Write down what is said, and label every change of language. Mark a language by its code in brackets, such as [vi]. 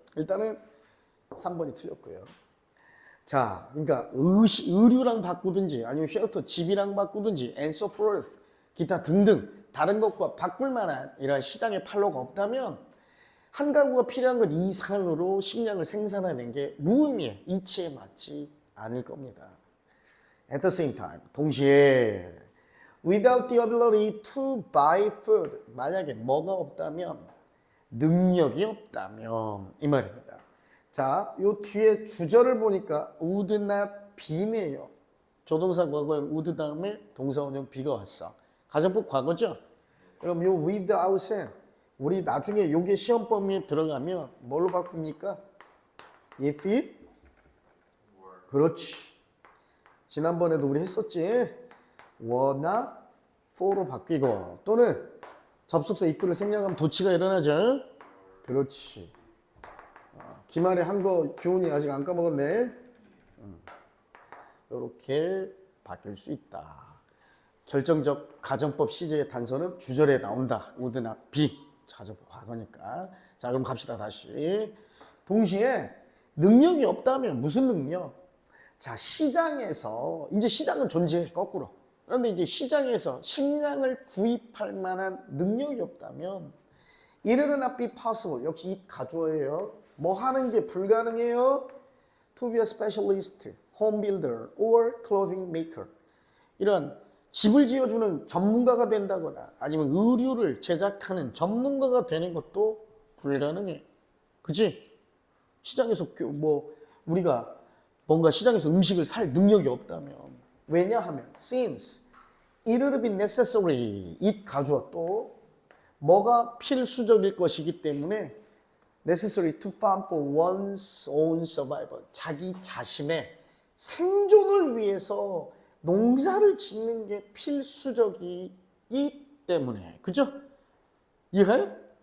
[ko] 일단은 3번이 틀렸고요. 자, 그러니까 의류랑 바꾸든지 아니면 쉘터, 집이랑 바꾸든지 [en] and so forth, [ko] 기타 등등 다른 것과 바꿀 만한 이런 시장의 판로가 없다면 한 가구가 필요한 것 이상으로 식량을 생산하는 게 무의미해. 이치에 맞지 않을 겁니다. [en] At the same time, [ko] 동시에 [en] without the ability to buy food, [ko] 만약에 뭐가 없다면, 능력이 없다면 이 말입니다. 자, 요 뒤에 주절을 보니까 [en] would not be [ko] 네요. 조동사 과거에 would 다음에 동사원형 be가 왔어. 가정법 과거죠? 그럼 요 without은 우리 나중에 요게 시험 범위에 들어가면 뭘로 바꿉니까? [en] if it were. [ko] 그렇지. 지난번에도 우리 했었지. were나 for로 바뀌고, 또는 접속사 if를 생략하면 도치가 일어나죠. 그렇지. 기말에 한 거 규훈이 아직 안 까먹었네. 이렇게 바뀔 수 있다. 결정적 가정법 시제의 단서는 주절에 나온다. 우드나 비. 가정법 과거니까. 자, 그럼 갑시다. 다시. 동시에 능력이 없다면 무슨 능력? 자, 시장에서 이제 시장은 존재해 거꾸로. 그런데 이제 시장에서 식량을 구입할 만한 능력이 없다면 [en] it will not be possible. [ko] 역시 it 가주어예요. 뭐 하는 게 불가능해요? [en] To be a specialist, home builder, or clothing maker. [ko] 이런 집을 지어주는 전문가가 된다거나 아니면 의류를 제작하는 전문가가 되는 것도 불가능해. 그치? 시장에서 뭐 우리가 뭔가 시장에서 음식을 살 능력이 없다면 왜냐하면 [en] since it will be necessary it [ko] 가주어 또 뭐가 필수적일 것이기 때문에 [en] necessary to farm for one's own survival [ko] 자기 자신의 생존을 위해서 농사를 짓는 게 필수적이기 때문에 그죠? 이해가요?